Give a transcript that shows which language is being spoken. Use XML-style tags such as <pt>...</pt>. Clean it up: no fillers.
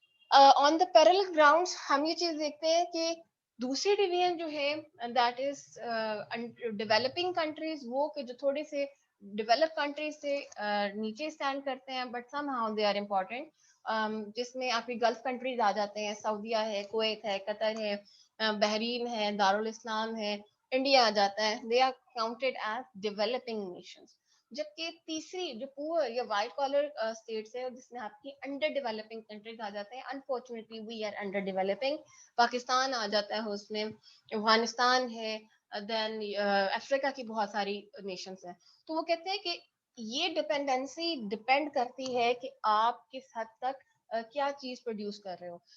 <en>on the parallel grounds</en> <ur>ہم یہ چیز دیکھتے ہیں کہ دوسری ڈویژن جو ہے</ur> <en>that is developing countries,</en> <ur>وہ کہ جو تھوڑے سے ڈیولپ کنٹریز سے نیچے اسٹینڈ کرتے ہیں</ur> <en>but somehow they are important,</en> <ur>جس میں آپ کی گلف کنٹریز آ جاتے ہیں, سعودیہ ہے, کویت ہے, قطر ہے, بحرین ہے, دارالاسلام ہے, انڈیا آ جاتا ہے.</ur> <en>They are counted as developing nations.</en> <ur>جبکہ تیسری جو پور یا وائٹ کالر اسٹیٹس ہے, جس میں آپ کی انڈر ڈیولپنگ کنٹریز آ جاتے ہیں.</ur> <en>Unfortunately we are under developing.</en> <ur>Pakistan آ جاتا ہے اس میں, افغانستان ہے, دین افریقہ کی بہت ساری نیشنز ہیں. تو وہ کہتے ہیں کہ یہ ڈپینڈنسی ڈپینڈ کرتی ہے کہ آپ کس حد تک کیا چیز پروڈیوس کر رہے ہو.</ur>